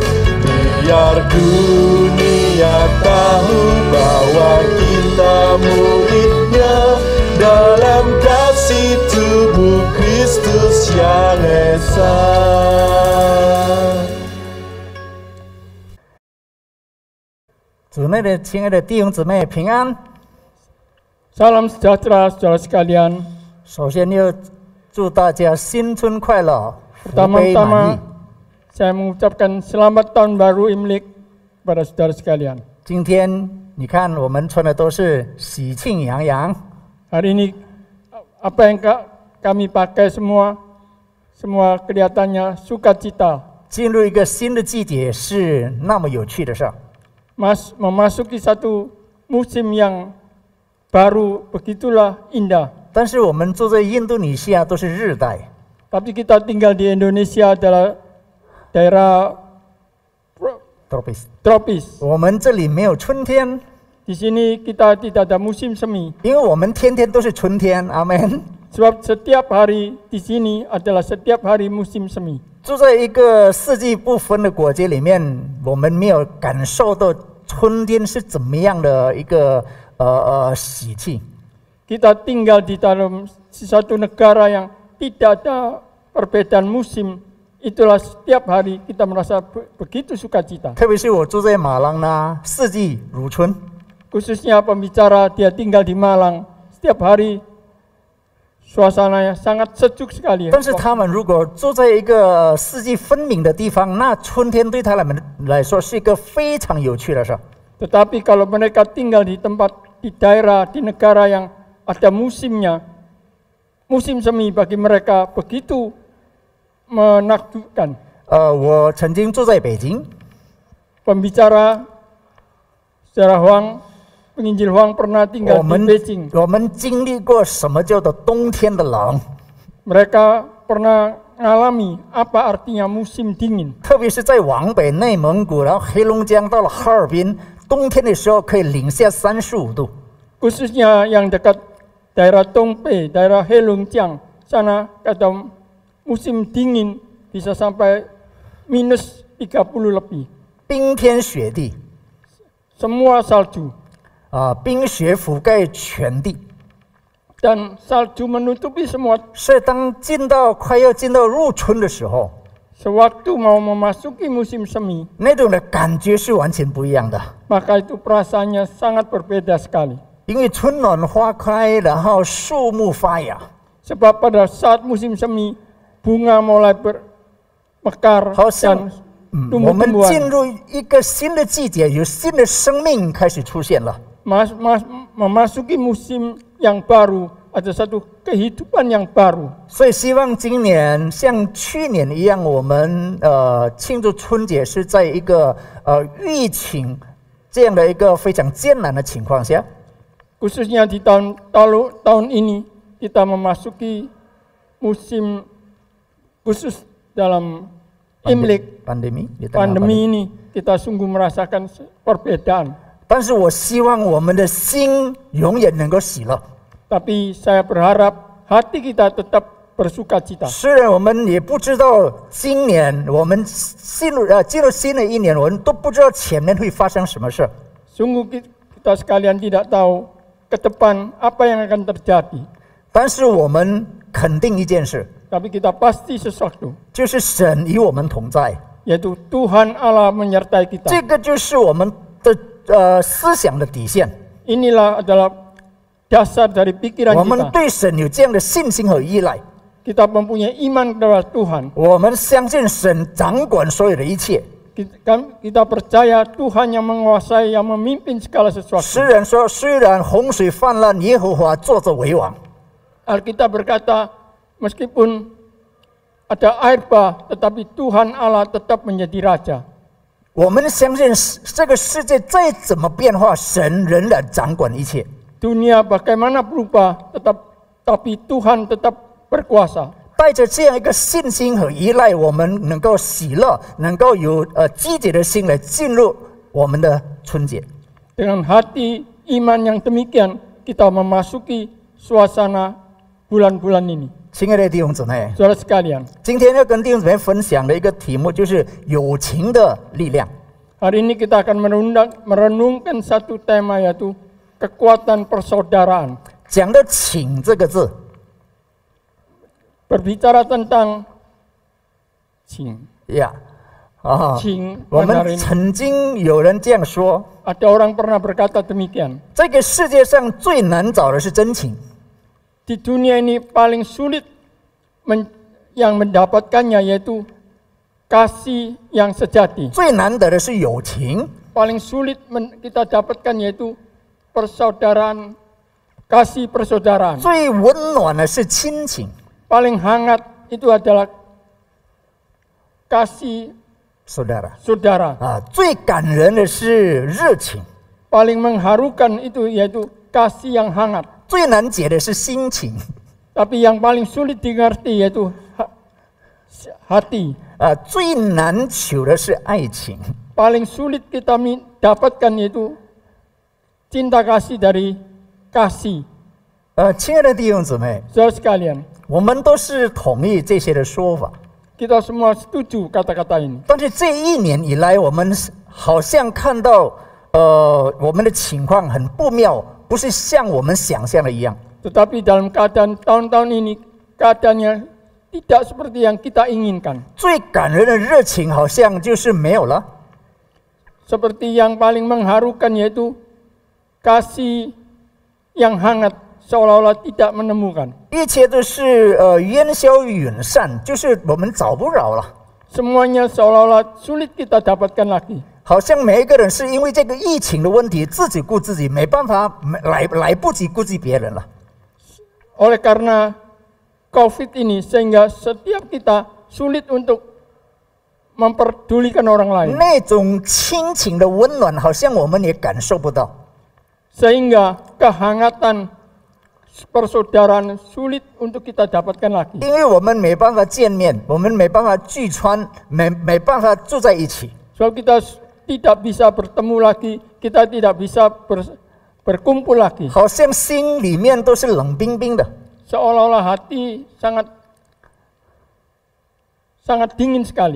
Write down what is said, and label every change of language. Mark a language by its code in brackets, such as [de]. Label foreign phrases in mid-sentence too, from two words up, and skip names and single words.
[id] Biar dunia tahu bahwa kita muridnya. Dalam kasih tubuh Kristus yang esa. [zh] 主内的亲爱的弟兄姊妹平安。 [id] Salam sejahtera saudara sekalian. [zh] 首先要祝大家新春快乐，福杯满溢。 [id] Pertama-tama saya mengucapkan selamat tahun baru Imlek pada saudara sekalian. [zh] 今天你看我们穿的都是喜庆洋洋。 [id] Hari ini apa yang kami pakai semua kelihatannya sukacita. [zh] 进入一个新的季节是那么有趣的事。 [id] Memasuki satu musim yang baru begitulah indah. [zh] 但是我们住在印度尼西亚都是热带。 [id] Tapi kita tinggal di Indonesia adalah daerah tropis. [zh] 我们这里没有春天。 [id] Di sini kita tidak ada musim semi. [zh] 因为我们天天都是春天，阿门。 [id] Sebab setiap hari di sini adalah setiap hari musim semi. [zh] 住在一个四季不分的国家里面，我们没有感受到春天是怎么样的一个喜气。 [id] Kita tinggal di dalam satu negara yang tidak ada perbedaan musim. Itulah setiap hari kita merasa begitu sukacita. [zh] 特别是我住在马朗呢，四季如春。 [id] Khususnya pembicara dia tinggal di Malang, setiap hari suasananya sangat sejuk sekali. [zh] 但是他们如果住在一个四季分明的地方，那春天对他们来说是一个非常有趣的事。 [id] Tetapi kalau mereka tinggal di tempat, di daerah, di negara yang ada musimnya, musim semi bagi mereka begitu menakjubkan. [zh] 我曾经住在北京。 [id] Pembicara sejarah Huang, penginjil Huang pernah tinggal di Beijing. [zh] 我们经历过什么叫做冬天的冷。 [id] Mereka pernah mengalami apa artinya musim dingin. [zh] 特别是在往北内蒙古，然后黑龙江到了哈尔滨，冬天的时候可以零下35度。 [id] Khususnya yang dekat daerah Tongpe, daerah Heilongjiang, sana kadang musim dingin bisa sampai minus 30 lebih. [zh] 冰天雪地。 [id] Semua salju. [zh] 冰雪覆盖全地。 [id] Dan salju menutupi semua. [zh] 所以当快要进到入春的时候， [id] sewaktu mau memasuki musim semi, [zh] 那种的感觉是完全不一样的。 [id] maka itu perasaannya sangat berbeda sekali. [zh] 因为春暖花开，然后树木发芽。 [id] Sebab pada saat musim semi, bunga mulai bermekar dan [zh] 我们进入一个新的季节，有新的生命开始出现了。 [id] Memasuki musim yang baru, ada satu kehidupan yang baru. [zh] 所以希望今年像去年一样，我们庆祝春节是在一个疫情这样的一个非常艰难的情况下。 [id] Khususnya di tahun ini kita memasuki musim khusus dalam Imlek. Pandemi ini kita sungguh merasakan perbedaan. [zh] 但是我希望我们的心永远能够喜乐。 [id] Tapi saya berharap hati kita tetap bersukacita. [zh] 虽然我们也不知道今年我们进入新的一年，我们都不知道前面会发生什么事。 [id] Sungguh kita sekalian tidak tahu ke depan apa yang akan terjadi. [zh] 但是我们肯定一件事， [id] Tapi kita pasti sesuatu. [zh] 就是神与我们同在， [id] yaitu Tuhan Allah menyertai kita. [zh] 这个就是我们的思想的底线。 [id] Inilah adalah dasar dari pikiran [zh] 我们 [id] kita. [zh] 对神有这样的信心和依赖， [id] Kita mempunyai iman kepada Tuhan. [zh] 我们相信神掌管所有的一切。 [id] Kita percaya Tuhan yang menguasai, yang memimpin segala sesuatu. [zh] 诗人说：“虽然洪水泛滥，耶和华坐着为王。” [id] Alkitab berkata, meskipun ada air bah, tetapi Tuhan Allah tetap menjadi raja. [zh] 我们相信这个世界再怎么变化，神仍然掌管一切。 [id] Dunia bagaimana berubah, tapi Tuhan tetap berkuasa. [zh] 带着这样一个信心和依赖，我们能够喜乐，能够有积极的心来进入我们的春节。 [id] Dengan hati iman yang demikian, kita memasuki suasana bulan-bulan ini. [zh] 亲爱的弟兄姊妹， [id] Saudara sekalian, [zh] 今天要跟弟兄姊妹分享的一个题目就是友情的力量。 [id] hari ini kita akan merenungkan satu tema, yaitu kekuatan persaudaraan. [zh] 讲到“情”这个字， [id] berbicara tentang 情 [zh] 呀， 我们曾经有人这样说， [id] Ada orang pernah berkata demikian. [zh] 这个世界上最难找的是真情。 [id] Di dunia ini paling sulit yang mendapatkannya yaitu kasih yang sejati. [zh] 最难得的是友情。 [id] Paling sulit kita dapatkan yaitu persaudaraan, kasih persaudaraan. [zh] 最温暖的是亲情。 [id] Paling hangat itu adalah kasih saudara. [zh] 最感人的是热情。 [id] Paling mengharukan itu yaitu kasih yang hangat. [zh] 最难解的是心情。 [id] Tapi yang paling sulit dimengerti yaitu hati. [zh] 最难求的是爱情。 [id] Paling sulit kita dapatkan yaitu cinta kasih dari kasih. [zh] 亲爱的弟兄姊妹， [id] Saudara sekalian, [zh] 我们都是同意这些的说法。 [id] Kita semua setuju kata-kata ini. [zh] 但是这一年以来，我们好像看到，我们的情况很不妙，不是像我们想象的一样。 [id] Tetapi dalam keadaan tahun-tahun ini keadaannya tidak seperti yang kita inginkan. [zh] 最感人的热情好像就是没有了。 [id] Seperti yang paling mengharukan yaitu kasih yang hangat seolah-olah tidak menemukan. [zh] 一切都是烟消云散，就是我们找不着了。 [id] Semuanya seolah-olah sulit kita dapatkan lagi. [zh] 好像每一个人是因为这个疫情的问题，自己顾自己，没办法来不及顾及别人了。 [id] Oleh karena COVID ini sehingga setiap kita sulit untuk memperdulikan orang lain. [zh] 那种亲情的温暖，好像我们也感受不到。 [id] Sehingga kehangatan persaudaraan sulit untuk kita dapatkan lagi. [zh] 因为我们没办法见面，我们没办法聚餐，没办法住在一起。 [id] Sebab kita tidak bisa bertemu lagi, kita tidak bisa berkumpul lagi. [zh] 好像心里面都是冷冰冰的。 [id] Seolah-olah hati sangat dingin sekali.